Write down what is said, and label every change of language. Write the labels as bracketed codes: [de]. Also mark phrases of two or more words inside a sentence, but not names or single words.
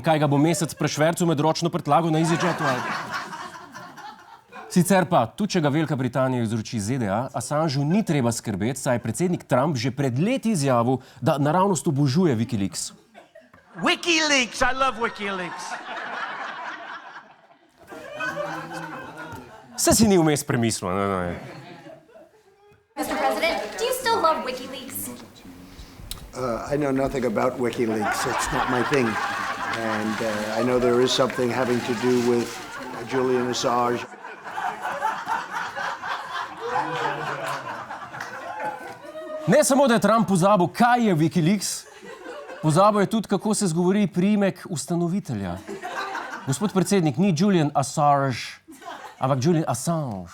[sl] Kaj ga bo mesec prešvercu med ročno prtlago na EasyJetu? Sicer pa, tudi če ga Velika Britanija izroči ZDA, Assangeu ni treba skrbeti, saj je predsednik Trump že pred leti izjavil, da naravnost obožuje Wikileaks. [en] WikiLeaks! I love WikiLeaks! [sl] Saj si ni vmes premislil, ne? [en] Mr. President, do you still love WikiLeaks? I know nothing about WikiLeaks. It's not my thing. And I know there is something having to do with Julian Assange. [sl] Ne samo, da je Trump pozabil, kaj je WikiLeaks, pozabil je tudi, kako se izgovori priimek ustanovitelja. Gospod predsednik, ni Julian Assange, ampak Julian Assange.